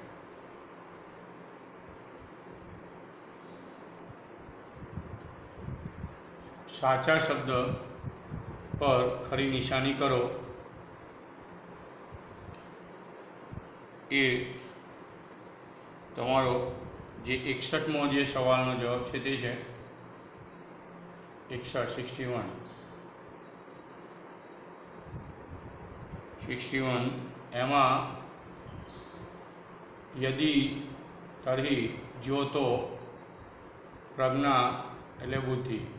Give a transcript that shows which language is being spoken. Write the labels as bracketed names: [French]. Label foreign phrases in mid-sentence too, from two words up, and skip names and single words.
[Gujarati] સાચા શબ્દ પર ખરી નિશાની કરો। એ તમારો જે 61મો જે સવાલનો જવાબ છે તે છે 61 એમાં [Sanskrit] यदि तर्हि [Gujarati] જો તો પ્રજ્ઞા એટલે બુદ્ધિ।